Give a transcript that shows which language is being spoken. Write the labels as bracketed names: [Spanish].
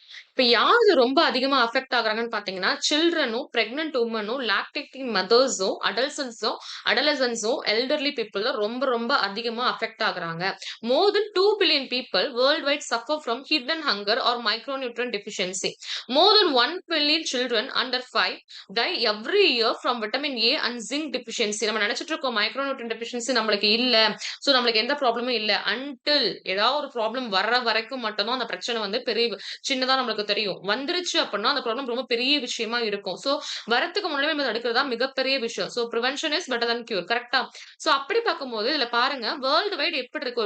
[Tamil] இப்ப யாரு ரொம்ப அதிகமா அஃபெக்ட் ஆகுறாங்கன்னு பார்த்தீங்கன்னா, சில்ட்ரனும், பிரெக்னன்ட் வுமனும், லாக்டேட்டிங் மதர்ஸும், அடலசன்ஸும், எல்டர்லி பீப்பிள் தான் ரொம்ப அதிகமா அஃபெக்ட் ஆகுறாங்க. [English] More than 2 billion people world wide suffer from hidden hunger or micronutrient deficiency. More than 1 billion children under 5 die every year from vitamin A and zinc deficiency. [Tamil] நம்ம நெனச்சிட்டு இருக்கோம் micronutrient deficiency நம்மளுக்கு இல்ல. So நம்மளுக்கு எந்த ப்ராப்ளமும் இல்ல. அன்டில் ஏதாவது ஒரு ப்ராப்ளம் வர்ற வரைக்கும் மட்டும் தான் அந்த பிரச்சனை வந்து சின்னதா நம்மளுக்கு உங்களுக்கு தெரியும். வந்துருச்சு அப்டின்னா, அந்த ப்ராப்ளம் ரொம்ப பெரிய விஷயமா இருக்கும். சோ வரத்துக்கு முன்னாடியே நம்ம தடுக்கிறது தான் மிகப்பெரிய விஷயம். So [English] Prevention is better than cure. [Tamil] கரெக்ட்டா? சோ அப்படி பார்க்கும்போது இதுல பாருங்க, வேர்ல்ட் வைட் எப்படி இருக்கு?